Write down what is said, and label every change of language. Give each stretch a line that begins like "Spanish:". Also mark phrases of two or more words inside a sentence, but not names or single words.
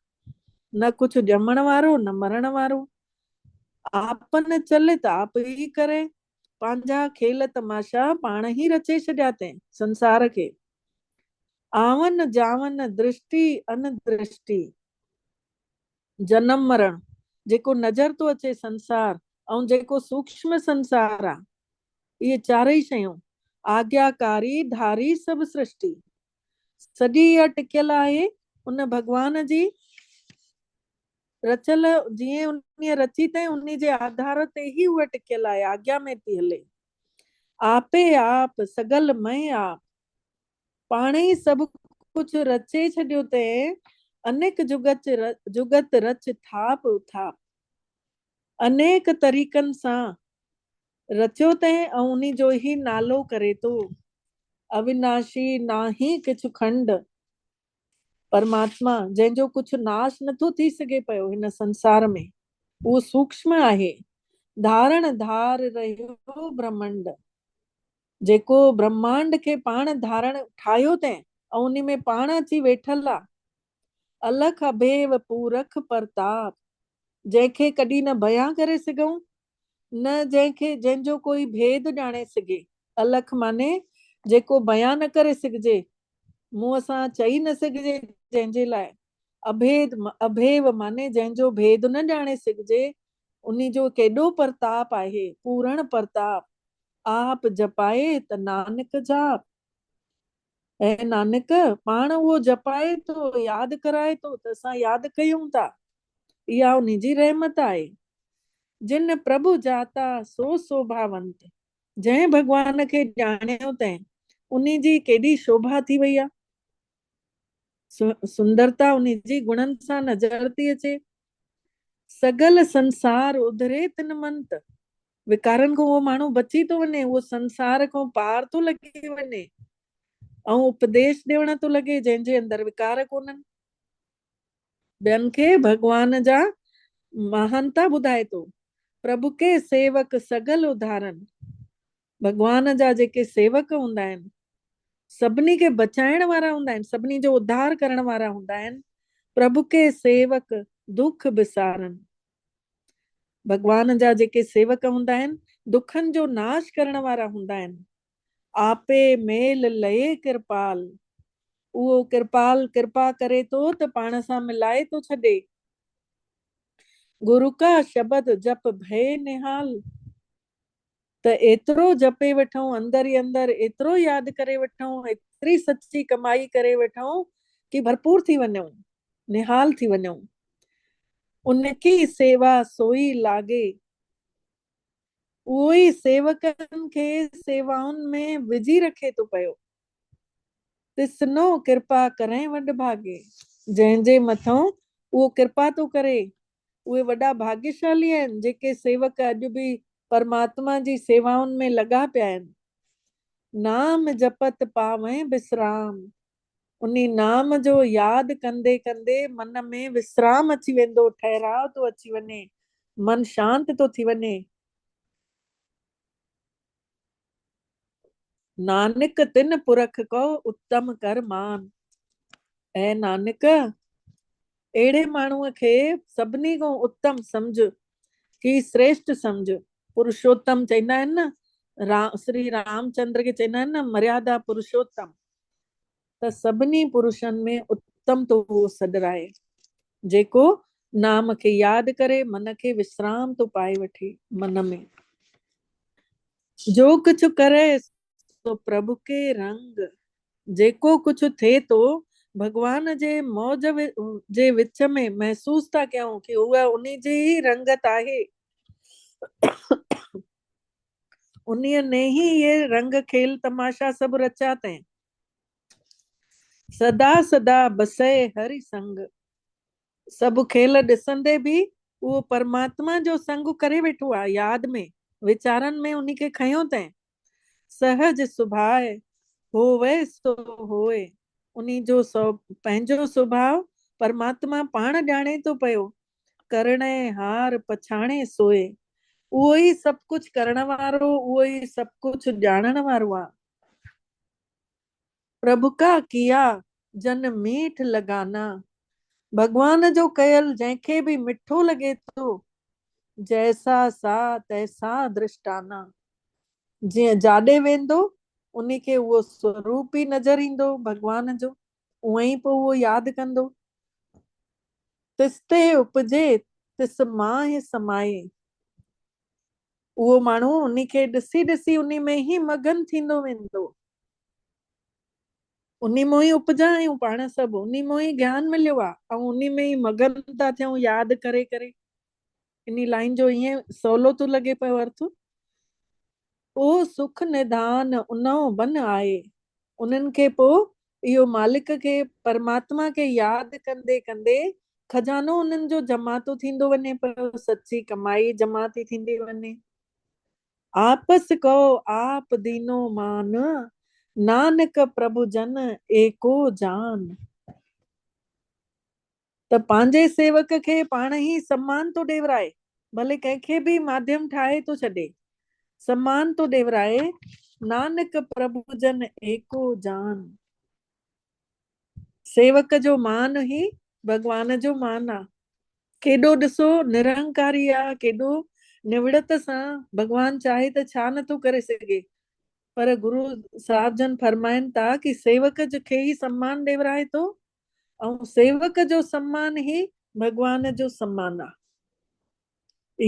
Punjabi: न कुछ ॼमण वारो न मरण वारो, आपन चलित आप ही करे,
Sindhi: पंहिंजा खेल तमाशा पाण ही रचे छॾिया अथई संसार खे।
Punjabi: आवन जावन दृष्टि अनदृष्टि,
Sindhi: जनम मरण जेको नज़र तो अचे संसार, ऐं जेको सूक्ष्म संसार आहे, इहे चारई शयूं
Punjabi: आज्ञाकारी धारी सभु सृष्टि,
Sindhi: सॼी इहा टिकियल आहे उन भगवान जी रचल, जीअं उन रची अथई उन जे आधार ते ही उहा टिकियल आहे, आज्ञा में थी हले।
Punjabi: आपे आप सगल मैं आप,
Sindhi: पाणे ई सभु कुझु रचे छॾियो अथई,
Punjabi: अनेक जुगत रच थाप थाप,
Sindhi: अनेक तरीक़नि सां रचियो अथई ऐं उन्ही जो ही नालो करे थो।
Punjabi: अविनाशी नाही किछु खंड,
Sindhi: परमात्मा जंहिंजो कुछ नाश नथो थी सघे पियो हिन संसार में, उहो सूक्ष्म आहे।
Punjabi: धारण धार रहियो ब्रह्मंड,
Sindhi: जेको ब्रह्मांड खे पाण धारण ठाहियो अथई ऐं उन में पाण अची वेठल आहे।
Punjabi: अलख अभेव पूरख प्रताप,
Sindhi: जंहिंखे कॾहिं न बयां करे सघूं, न जंहिंजो कोई भेद ॼाणे सघे। अलख माने जेको बयां न करे सघिजे, मुंहं सां चई न सघिजे जंहिंजे लाइ। अभेद अभेव माने जंहिंजो भेद न ॼाणे सघिजे, उन्ही जो केॾो प्रताप आहे, पूर्ण प्रताप।
Punjabi: आप जपाए त नानक जाप,
Sindhi: ऐं नानक पाण उहो जपाए थो, यादि कराए थो त असां यादि कयूं था, इहा उन्ही जी रहमत आहे।
Punjabi: जिन प्रभु जाता सो शोभावंत,
Sindhi: जंहिं भगवान खे ॼाणियो अथई उन्ही जी केॾी शोभा थी वई आहे, सुंदरता उन्ही जी गुणनि सां नज़र थी अचे।
Punjabi: सगल संसार उधरे तिन मंत,
Sindhi: विकारनि खां उहो माण्हू बची थो वञे, उहो संसार खां पार थो लॻी वञे, ऐं उपदेश ॾियण थो लॻे जंहिंजे अंदरि विकार कोन्हनि। ॿियनि खे भगवान जा महानता ॿुधाए थो,
Punjabi: प्रभु के सेवक सगल उदाहरण।
Sindhi: भगवान जा जेके सेवक हूंदा आहिनि सभिनी खे बचाइण वारा हूंदा आहिनि, सभिनी जो उद्धार करण वारा हूंदा आहिनि।
Punjabi: प्रभु के सेवक दुख बिसारन।
Sindhi: भगवान जा जेके सेवक हूंदा आहिनि दुखनि जो नाश करण वारा हूंदा आहिनि।
Punjabi: आपे मेल लहे कृपाल।
Sindhi: उहो कृपाल कृपा करे थो त पाण सां मिलाए थो छॾे।
Punjabi: गुरु का शब्द जप भय निहाल।
Sindhi: त एतिरो जपे वठूं, अंदर ई अंदर एतिरो यादि करे वठूं, एतिरी सच्ची कमाई करे वठूं कि भरपूर थी वञूं, निहाल थी वञूं।
Punjabi: उनकी सेवा सोई लागे।
Sindhi: उहो ई सेवकनि खे सेवाउनि में विझी रखे थो पियो।
Punjabi: तिसनो कृपा करें वड भागे।
Sindhi: जंहिंजे मथां उहो कृपा थो करे उहे वॾा भाग्यशाली आहिनि जेके सेवक अॼु बि परमात्मा जी सेवाउनि में लॻा पिया आहिनि।
Punjabi: नाम जपत पावें विश्राम।
Sindhi: उन्ही नाम जो यादि कंदे कंदे मन में विश्राम अची वेंदो, ठहराव थो अची वञे, मन शांत थो थी वञे।
Punjabi: नानक तिन पुरख को उत्तम कर मान।
Sindhi: ऐं नानक अहिड़े माण्हूअ खे सभिनी खां उत्तम सम्झ कि श्रेष्ठ सम्झ। पुरुषोत्तम चईंदा आहिनि न, श्री रामचंद्र खे चईंदा आहिनि न मर्यादा पुरुषोत्तम। त सभिनी पुरुषनि में उत्तम तो उहो सॾराए जेको नाम खे यादि करे मन खे विश्राम तो पाए वठे मन में।
Punjabi: जो कुछ करे तो प्रभु के रंग।
Sindhi: जेको कुछ थिए तो भगवान जे मौज जे विच में महसूस था कयूं कि उहा उन्ही जी ही रंगत आहे।
Hindi: उन्हीअ ने ही ये रंग खेल तमाशा सब रचा तैं।
Punjabi: सदा सदा बसे हरि संग।
Sindhi: सब खेल ॾिसंदे बि उहो परमात्मा जो संग करे वेठो आहे, यादि में वीचारनि में उन्ही खे खयो तैं।
Punjabi: सहज सुभाए होवे सो होए।
Sindhi: उन्ही जो पंहिंजो स्वभाव परमात्मा पाण ॼाणे थो पियो।
Punjabi: करणै हार पछाणे सोए।
Sindhi: उहो ई सभु कुछ करण वारो, उहो ई सभु कुछ ॼाणण वारो आहे।
Punjabi: प्रभु का किया जन मीठ लगाना।
Sindhi: भगवान जो कयल जंहिंखे बि मिठो लॻे थो,
Punjabi: जैसा सा तैसा दृष्टाना।
Sindhi: जीअं जाॾे वेंदो उन्ही खे उहो स्वरूप ई नज़र ईंदो भगवान जो, उअं ई पोइ उहो यादि कंदो।
Punjabi: तिस्ते उपजे तिस माहे समाए।
Sindhi: उहो माण्हू उन्ही खे ॾिसी ॾिसी उन्ही में ई मगन थींदो वेंदो। उन्ही मों ई उपजा आहियूं पाण सभु, उन्ही मों ई ज्ञान मिलियो आहे ऐं उन्ही में ई मगन था थियूं यादि करे करे। इन लाइन जो ईअं सवलो थो लॻे पियो अर्थ।
Punjabi: ओ सुख निधान उनो बन आए।
Sindhi: उन्हनि खे पोइ इहो मालिक खे परमात्मा खे यादि कंदे कंदे खजानो उन्हनि जो जमा थो थींदो वञे पियो, सच्ची कमाई जमा थी थींदी वञे।
Punjabi: आपस को आप दीनो मान। नानक प्रभु जन एको जान।
Sindhi: त पंहिंजे सेवक खे पाण ई सम्मान तो ॾेवराए, भले कंहिंखे बि माध्यम ठाहे थो छॾे, सम्मान तो ॾेवराए।
Punjabi: नानक प्रभु जन एको जान।
Sindhi: सेवक जो मान ही भगवान जो मान आहे। केॾो ॾिसो निरंकारी आहे, केॾो निवड़त सां भगवान चाहे त छा नथो करे सघे। पर गुरु साहिब जन फरमाइनि था कि सेवक खे ही सम्मान ॾेवराए थो ऐं सेवक जो सम्मान ही भगवान जो सम्मान आहे।